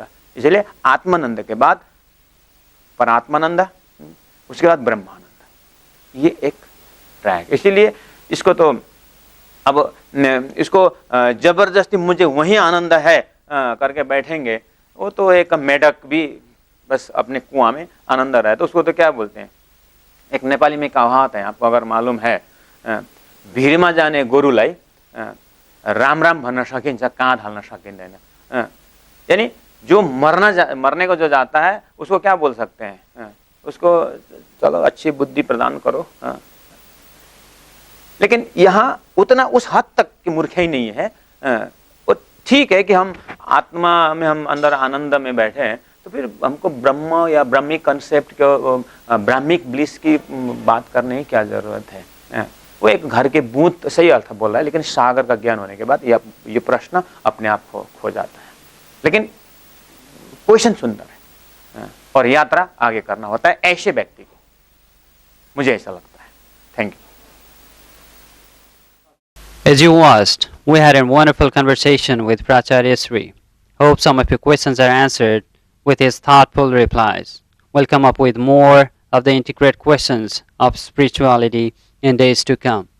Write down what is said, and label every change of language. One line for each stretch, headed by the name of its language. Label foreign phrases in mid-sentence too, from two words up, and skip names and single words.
Hindi: इसलिए आत्मानंद के बाद परात्मानंद, उसके बाद ब्रह्मानंद, ये एक ट्रैक। इसीलिए इसको तो अब इसको जबरदस्ती मुझे वही आनंद है करके बैठेंगे, वो तो एक मेढक भी बस अपने कुआं में आनंद रहा है, तो उसको तो क्या बोलते हैं, एक नेपाली में कहावत है, आपको अगर मालूम है,
Nepali: भीड़मा जाने गोरुलाई राम राम भन्न सकिन्छ, काँध हाल्न सकिँदैन।
Hindi: यानी जो मरने को जो जाता है उसको क्या बोल सकते हैं, उसको चलो अच्छी बुद्धि प्रदान करो। लेकिन यहाँ उतना उस हद तक की मूर्ख ही नहीं है। वो ठीक है कि हम आत्मा में, हम अंदर आनंद में बैठे हैं, तो फिर हमको ब्रह्म या ब्रह्मिक कंसेप्ट के,
English: Brahmic bliss
Hindi: की बात करने की क्या जरूरत है। वो एक घर के बूंद सही अर्थ बोल रहा है, लेकिन सागर का ज्ञान होने के बाद ये प्रश्न अपने आप खो जाता है। लेकिन क्वेश्चन सुंदर है और यात्रा आगे करना होता है ऐसे व्यक्ति को, मुझे ऐसा लगता है।
English: thank you. As you watched, we had a wonderful conversation with Pracharya Sri. Hope some of your questions are answered with his thoughtful replies. We'll come up with more of the integrated questions of spirituality in days to come.